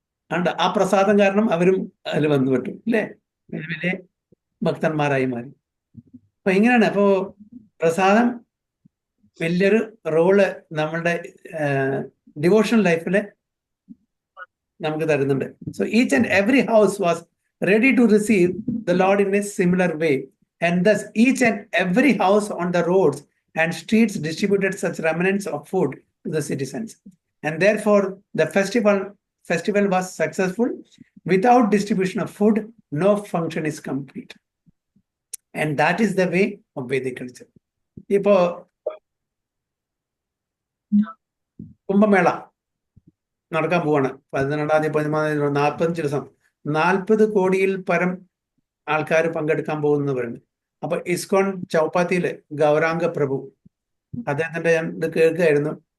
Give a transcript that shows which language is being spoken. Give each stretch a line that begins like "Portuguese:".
Malayalam: അതുകൊണ്ട് ആ പ്രസാദം കാരണം അവരും അതിൽ വന്നു പെട്ടു അല്ലേ, വലിയ ഭക്തന്മാരായി മാറി. അപ്പൊ ഇങ്ങനെയാണ്. അപ്പോ പ്രസാദം വലിയൊരു റോള് നമ്മളുടെ ഡിവോഷണൽ ലൈഫില് നമുക്ക് തരുന്നുണ്ട്.
English: So each and every house was ready to receive the Lord in a similar way, and thus each and every house on the roads and streets distributed such remnants of food to the citizens, and therefore the festival was successful. Without distribution of food, no function is complete, and that is the way of Vedic culture.
Malayalam: Ipo Kumbh Mela നടക്കാൻ പോവാണ്. 12 13 ദിവസം 40 കോടിയിൽ പരം ആൾക്കാർ പങ്കെടുക്കാൻ പോകുന്നവരുണ്ട്. അപ്പൊ ഇസ്കോൺ ചൗപ്പാത്തിയില് ഗൗരാംഗ പ്രഭു അദ്ദേഹത്തിന്റെ ഞാൻ ഇത് കേൾക്കുകയായിരുന്നു.